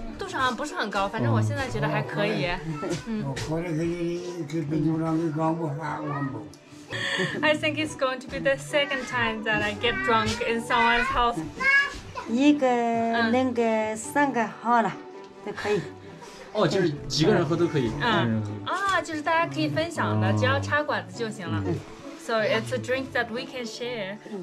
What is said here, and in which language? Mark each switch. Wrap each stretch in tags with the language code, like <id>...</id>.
<zh>度数好像不是很高，反正我现在觉得还可以。</zh> <en>I think it's going to be the second time that I get drunk in someone's house.</en> <zh>一个、两个、三个好了，都可以。哦，就是几个人喝都可以。就是大家可以分享的，只要插管子就行了。</zh> <en>So it's a drink that we can share.</en>